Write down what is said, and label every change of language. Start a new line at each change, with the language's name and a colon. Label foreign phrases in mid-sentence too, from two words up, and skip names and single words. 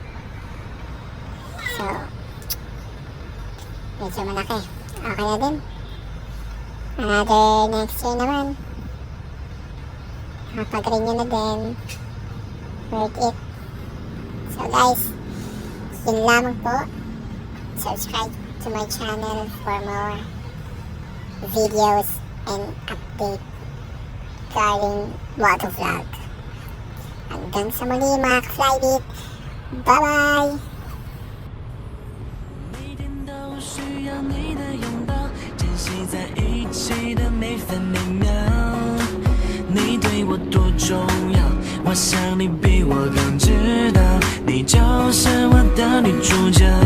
Filipino: So medyo malaki. Okay na din.
English: Another next year naman.
Filipino: Kapag-renew na din.
English: Worth it.
Filipino: So guys, yun lamang po.
English: Subscribe to my channel for more videos and update regarding motovlog.
Filipino: Hanggang sa muli mga ka-Flybeat. Bye-bye!
Chinese: 需要你的拥抱，珍惜在一起的每分每秒。你对我多重要，我想你比我更知道，你就是我的女主角。